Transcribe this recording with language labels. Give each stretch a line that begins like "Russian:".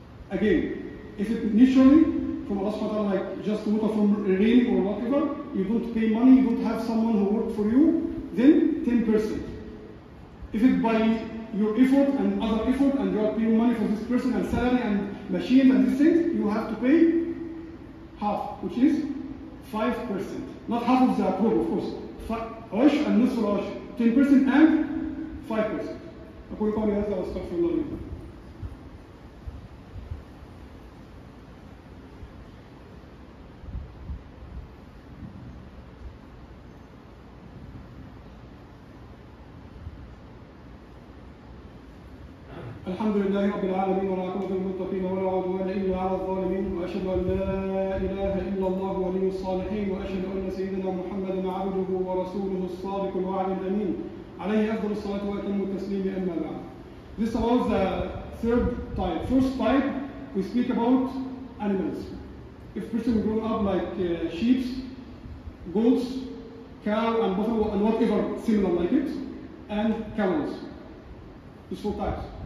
English: Again, if it initially from Allah subhanahu wa ta'ala, like just water from rain or whatever, you don't pay money, you don't have someone who worked for you, then 10%. If it by your effort and other effort, and you are paying money for this person and salary and machines and these things, you have to pay half, which is 5%. Not half of the approval, of course.
Arabic: عشر
English: and
Arabic: نصف العشر.
English: 10% and 5%.
Arabic: أقول قولي هذا وأستغفر الله لي. الحمد لله رب العالمين والعاقبة للمتقين ولا عدوان إلا على الظالمين وأشهد أن لا إله إلا الله ولي الصالحين وأشهد أن سيدنا محمدا عبده ورسوله الصادق الوعد الأمين عليه أفضل الصلاة وأتم التسليم أما بعد.
English: This is about the third type. First type, we speak about animals. If person grown up like sheep, goats, cow and buffalo and whatever similar like it, and camels. These four types.